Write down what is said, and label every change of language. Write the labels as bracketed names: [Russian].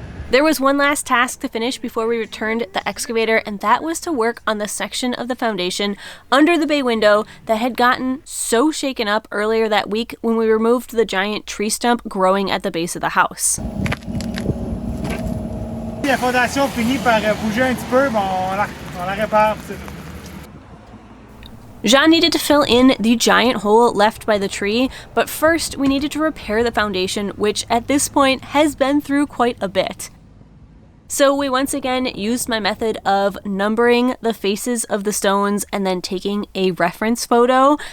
[English] There was one last task to finish before we returned the excavator, and that was to work on the section of the foundation under the bay window that had gotten so shaken up earlier that week when we removed the giant tree stump growing at the base of the house. [French] La fondation finit par bouger un petit peu, mais on la répare, c'est tout. [English] Jean needed to fill in the giant hole left by the tree, but first we needed to repair the foundation, which at this point has been through quite a bit. So we once again used my method of numbering the faces of the stones and then taking a reference photo.